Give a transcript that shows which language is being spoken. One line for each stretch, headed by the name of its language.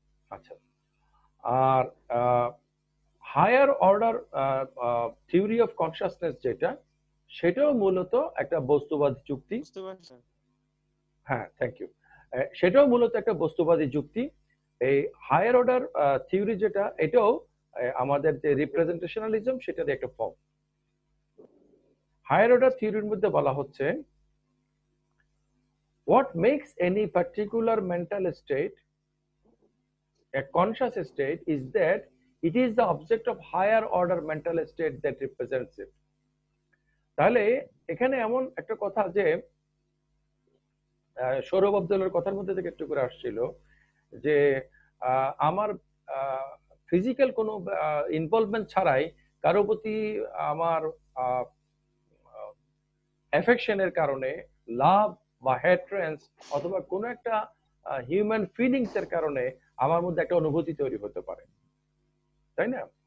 Bangla: আচ্ছা, আর higher order theory of consciousness যেটা, সেটাও মূলত একটা বস্তুবাদী যুক্তি। হ্যাঁ, থ্যাংক ইউ। সেটাও মূলত একটা বস্তুবাদী যুক্তি। এই হায়ার অর্ডার থিওরি যেটা, এটাও আমাদের যে রিপ্রেজেন্টেশনালিজম সেটার একটা ফর্ম। হায়ার অর্ডার থিওরির মধ্যে বলা হচ্ছে,
English: what makes any particular mental state a conscious state is that it is the object of higher order mental state that represents it.
Bangla: তাহলে এখানে এমন একটা কথা যে সৌরভ আব্দুল্লাহর কথার মধ্যে থেকে একটু করে আসছিল যে আমার ফিজিক্যাল কোনো ইনভলভমেন্ট ছাড়াই কারো প্রতি আমার অ্যাফেকশনের কারণে, লাভ বা হেট্রেন্স অথবা কোনো একটা হিউম্যান ফিলিংস এর কারণে আমার মধ্যে একটা অনুভূতি তৈরি হতে পারে, তাই না?